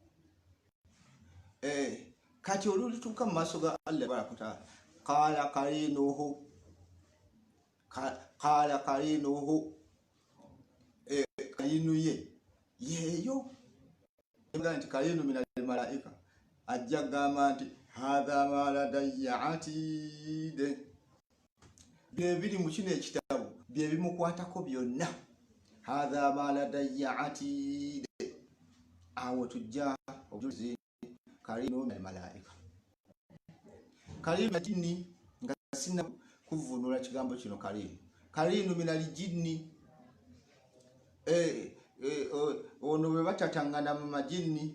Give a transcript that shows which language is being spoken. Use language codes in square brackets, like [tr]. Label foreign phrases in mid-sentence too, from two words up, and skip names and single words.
[lg] Kati olulituuka mu maaso ga [ar] الله تبارك وتعالى، قال قرينه, [lg] karinu ye yeeyo nti [ar] قرين من الملائكة, [lg] ajja gamba nti [ar] هذا ما لدي عتيد, [lg] bye biri mu kino ekitabo bye bimukwatako byonna. [ar] هذا ما لدي عتيد, [lg] awo tujja obujulizi [ar] قرين من الملائكة. قرين جني, [lg] nga sinna kuvunula kigambo kino karinu. [ar] قرين من الجن, [lg] ono bwe batatangana mu majinni.